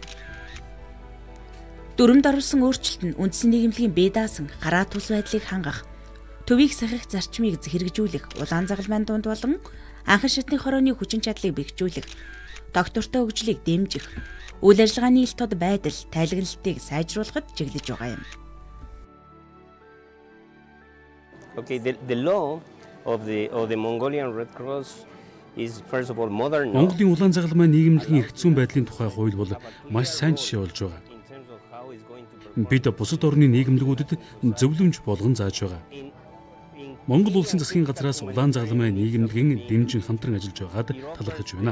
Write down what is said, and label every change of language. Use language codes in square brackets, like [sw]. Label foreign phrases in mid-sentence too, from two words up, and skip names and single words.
[mn] Дүрмд оруулсан өөрчлөлт нь үндэсний нийгэмлэгийн бие даасан гараа тус байдлыг хангах, төвийг сахих зарчмыг хэрэгжүүлэх, улаан загалмайн дунд болон анхан шатны хорооны хүчин чадлыг бэхжүүлэх, доктортой хөгжлийг дэмжих, үйл ажиллагааны ил тод байдал, тайлгналтыг сайжруулахад чиглэж байгаа юм. [en] Okay, the law of the Mongolian Red Cross is first of all modern. [mn] Монголын улаан загалмайн нийгэмлэгийн эрх зүйн байдлын тухай хууль бол маш сайн жишээ болж байгаа. Бид бусад орны нийгэмлэгүүдэд зөвлөмж болгон зааж байгаа. Монгол улсын засгийн газраас улаан загалмайн нийгэмлэгийн дэмжин хамтран ажиллаж байгаад талархаж байна.